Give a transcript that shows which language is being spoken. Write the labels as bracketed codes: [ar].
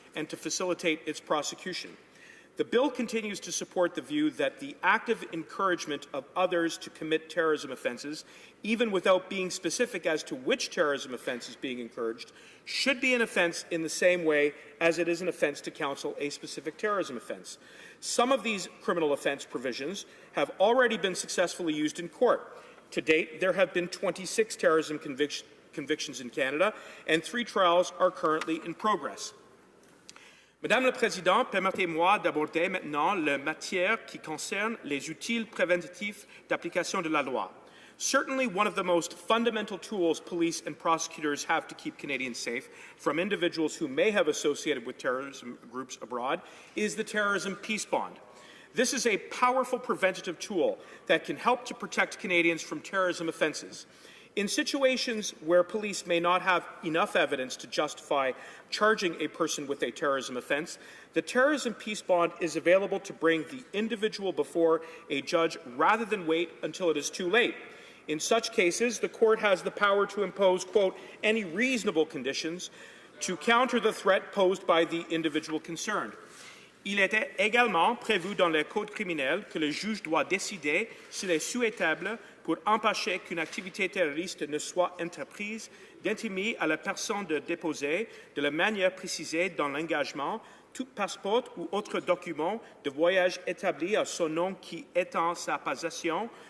[en] and to facilitate its prosecution. The bill continues to support the view that the active encouragement of others to commit terrorism offences, even without being specific as to which terrorism offence is being encouraged, should be an offence in the same way as it is an offence to counsel a specific terrorism offence. Some of these criminal offence provisions have already been successfully used in court. To date, there have been 26 terrorism convictions in Canada, and 3 trials are currently in progress. [fr] Madame la Présidente, permettez-moi d'aborder maintenant la matière qui concerne les outils préventifs d'application de la loi. [en] Certainly one of the most fundamental tools police and prosecutors have to keep Canadians safe from individuals who may have associated with terrorism groups abroad is the terrorism peace bond. This is a powerful preventative tool that can help to protect Canadians from terrorism offences. In situations where police may not have enough evidence to justify charging a person with a terrorism offence, the terrorism peace bond is available to bring the individual before a judge rather than wait until it is too late. In such cases, the court has the power to impose, quote, any reasonable conditions to counter the threat posed by the individual concerned. [fr] Il était également prévu dans le Code criminel que le juge doit décider s'il est souhaitable pour empêcher qu'une activité terroriste ne soit entreprise d'intimer à la personne de déposer de la manière précisée dans l'engagement tout passeport ou autre document de voyage établi à son nom qui est en sa possession